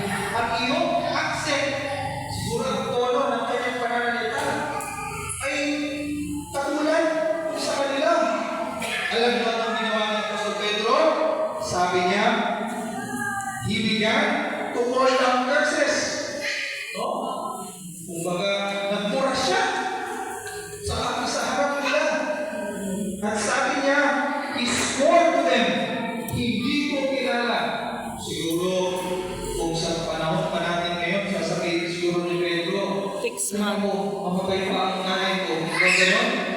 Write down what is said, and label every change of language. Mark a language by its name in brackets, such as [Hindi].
[Filipino] Ang iyong accent, siguro ang tono ng kanyang pananalita, ay katulad sa kanila. Alam mo ang ginawa ng Apostol Pedro? Sabi niya, [English] he began to call down curses. No? [Filipino] Kumbaga, nagmura siya sa harap nila. At sabi niya, [English] he swore to them, [Filipino] hindi ko kilala. Siguro, kung sa panahon pa natin ngayon, sasabihin siguro ni Pedro, tingnan mo, mapagay pa ang nanay ko. Gano'n?